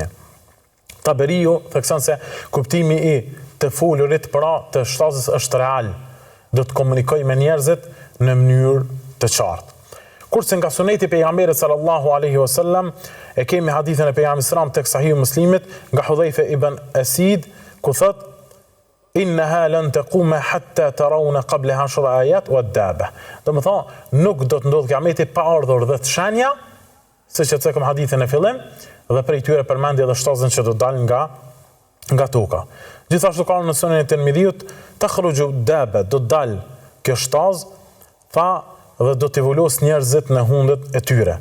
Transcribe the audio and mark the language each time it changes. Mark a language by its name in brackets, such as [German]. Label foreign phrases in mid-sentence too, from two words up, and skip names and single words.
[Albanian] Taberiu thekson se kuptimi i të folurit, pra të shtazës është real, do të komunikojë me njerëzit në mënyrë të qartë. Kurse nga suneti i pejgamberit [Arabic] صلى الله عليه وسلم [Albanian] e kemi hadithin e pejgamberit sallallahu tek Sahihu Muslimit nga Hudhaifa ibn Asid, ku thot: [Arabic] "إنها لن تقوم حتى تروا قبلها 10 آيات والدابة." [Albanian] Domethënë, nuk do të ndodhë kiameti pa ardhur 10 shenja, siç e cekëm hadithin e fillim, dhe prej tyre përmendje edhe shtazën që do dalë nga toka. Gjithashtu ka në Sunenin e Tirmidhiut, [Arabic] تخرج دابة, [Albanian] do dalë kjo shtazë, tha, dhe do t'i vulos njerëzit në hundët e tyre.